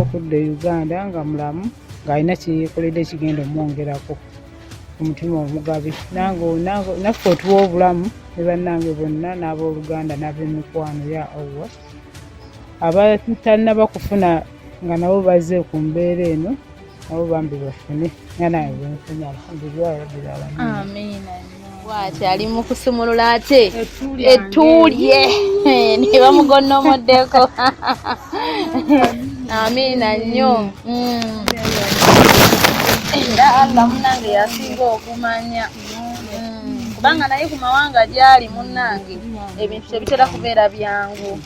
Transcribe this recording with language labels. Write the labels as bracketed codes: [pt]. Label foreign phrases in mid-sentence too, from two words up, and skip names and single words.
[lg] okudda e Uganda nga mulamu ng'alina kyeyeekoledde kigenda omwongerako omutima omugabi naffe otuwa obulamu ne bannange bonna n'abooluganda n'ab'emikwano ya Allah abatannaba kufuna nga nabo bazze ku mbeera eno nabo bambi bafune nga nawe bwenfunye [ar] الحمد لله رب العالمين. [lg] Amiina. Bw'ati ali mu kusumulula ate ettuulye ne bamugonnomoddeko. Amiina nnyo. Era Allah munnange yasinga okumanya kubanga naye ku mawanga gy'ali munnange ebintu tebitera kubeera byangu.